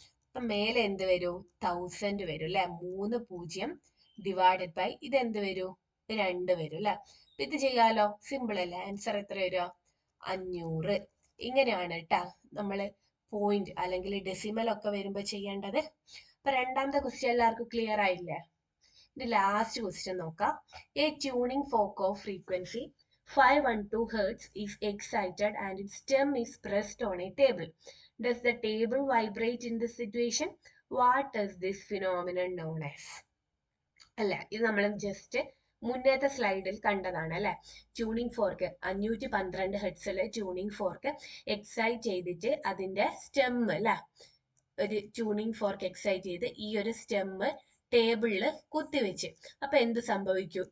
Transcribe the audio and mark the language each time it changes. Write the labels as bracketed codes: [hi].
[ml] അപ്പൊ മേലെ എന്ത് വരൂ? 1000 വരും അല്ലെ. 3 0 ഡിവൈഡഡ് ബൈ ഇത് എന്ത് വരൂ? 2 വരും അല്ലെ. ഇത് ചെയ്യാലോ, സിമ്പിൾ അല്ലേ. ആൻസർ എത്ര വരിക? 500. ഇങ്ങനെയാണ് കേട്ടാ നമ്മള് പോയിന്റ് അല്ലെങ്കിൽ ഡെസിമൽ ഒക്കെ വരുമ്പോ ചെയ്യേണ്ടത്. അപ്പൊ രണ്ടാമത്തെ ക്വസ്റ്റ്യൻ എല്ലാവർക്കും ക്ലിയർ ആയില്ലേ? ഇത് ലാസ്റ്റ് ക്വസ്റ്റ്യൻ നോക്കാം. [en] A tuning fork of frequency 512 Hz is excited and its stem is pressed on a table. Does the table vibrate in this situation? What is this phenomenon known as? [ml] അല്ല, ഇത് നമ്മൾ just മുന്നേത്തെ സ്ലൈഡിൽ കണ്ടതാണ് അല്ലെ. Tuning fork 512 ഹെർട്സിലെ tuning fork excite ചെയ്തിട്ട് അതിന്റെ stem അല്ലെ, ഒരു ട്യൂണിംഗ് ഫോർക്ക് എക്സൈറ്റ് ചെയ്ത് ഈ ഒരു സ്റ്റെം ടേബിളില് കുത്തിവെച്ച്, അപ്പൊ എന്ത് സംഭവിക്കും?